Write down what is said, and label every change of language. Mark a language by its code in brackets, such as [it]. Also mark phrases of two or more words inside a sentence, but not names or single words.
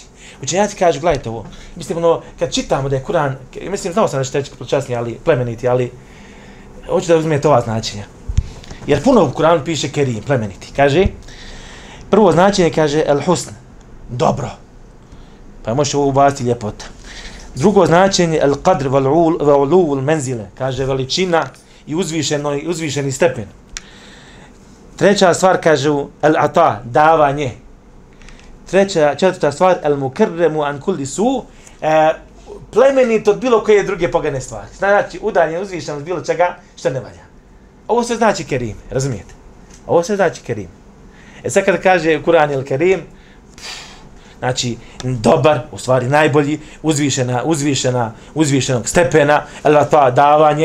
[bs] Učenjaci kažu, gledajte ovo, mislim, kad čitamo da je Kur'an, mislim, znao sam da ćete reći počasnije, ali plemeniti, ali hoću da uzmete ova značenja. Jer puno u Kur'anu piše kerim, plemeniti. Kaže, prvo značenje kaže el-husn, dobro. Pa možeš ovo ubaciti ljepota. Drugo značenje [ar] القدر والعلو منزلة, [bs] kaže veličina i uzvišeni stepen. Treća stvar kaže el-ata, davanje. Četvrta stvar [ar] المكرم عن كل سوء, [bs] plemenit od bilo koje druge pogane stvari. Znači, udaljen, uzvišen od bilo čega što ne valja. Ovo sve znači kerim, razumijete? Ovo sve znači kerim. Sad kada kaže Kur'an il kerim, znači dobar, u stvari najbolji, uzvišenog stepena, ali to davanje.